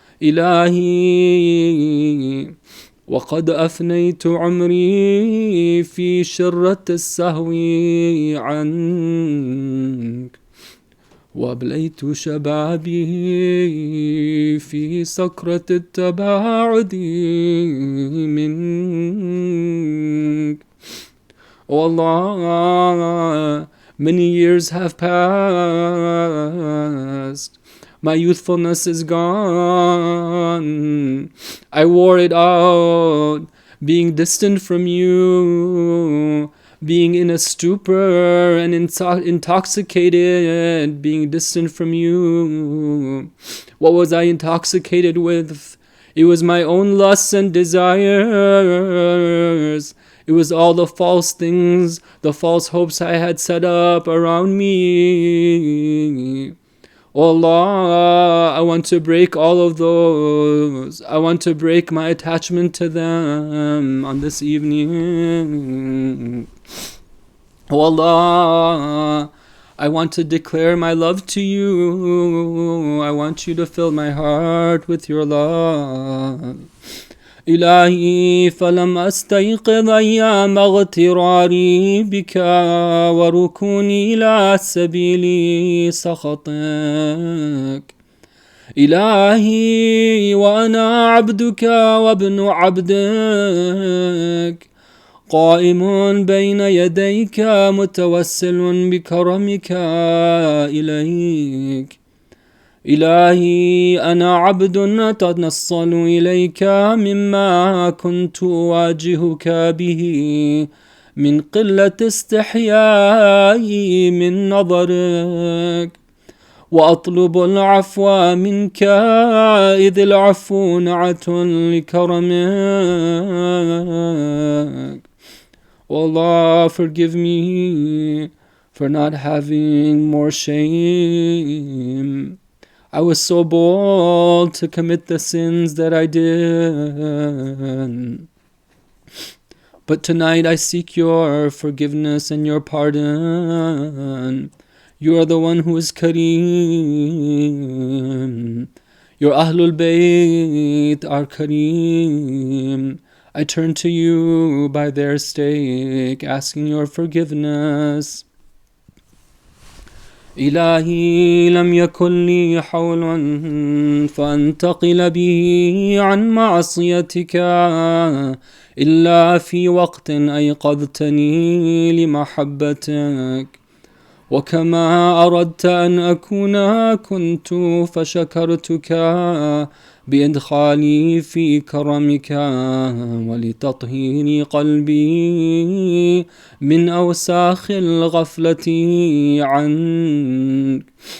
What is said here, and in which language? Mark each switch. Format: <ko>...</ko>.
<ar>إلهي وقد أفنيت عمري في شرة السهو عنك وأبليت شبابي في سكرة التباعد منك.</ar> <en>Oh Allah, many years have passed. My youthfulness is gone. I wore it out, being distant from you, being in a stupor and intoxicated, being distant from you. What was I intoxicated with? It was my own lusts and desires. It was all the false things, the false hopes I had set up around me. Oh Allah, I want to break all of those. I want to break my attachment to them on this evening. Oh Allah, I want to declare my love to you. I want you to fill my heart with your love.</en> <ar>إلهي فلم أستيقظ أيام اغتراري بك وركوني إلى سبيل سخطك. إلهي وأنا عبدك وابن عبدك قائم بين يديك متوسل بكرمك إليك. إلهي أنا عبد أتنصل إليك مما كنت أواجهك به من قلة استحيائي من نظرك وأطلب العفو منك إذ العفو نعة لكرمك.</ar> <en>Allah, forgive me for not having more shame. I was so bold to commit the sins that I did. But tonight I seek your forgiveness and your pardon. You are the one who is Kareem. Your Ahlul Bayt are Kareem. I turn to you by their stake, asking your forgiveness.</en> <ar>إلهي لم يكن لي حول فأنتقل به عن معصيتك إلا في وقت أيقظتني لمحبتك وكما أردت أن أكون كنت فشكرتك بإدخالي في كرمك ولتطهير قلبي من أوساخ الغفلة عنك.</ar>